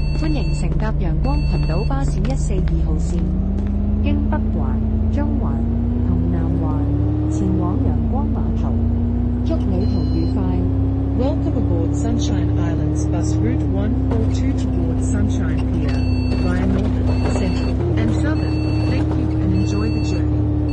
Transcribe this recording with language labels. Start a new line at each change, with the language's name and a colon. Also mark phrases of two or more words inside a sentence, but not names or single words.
Cantonese: 迎乘搭陽光群島巴士142號線，經北環、中環同南環前往陽光碼頭。祝旅途愉快。
English: Welcome aboard Sunshine Islands bus route 142 towards Sunshine Pier via Northern, Central, and Southern. Thank you and enjoy the journey.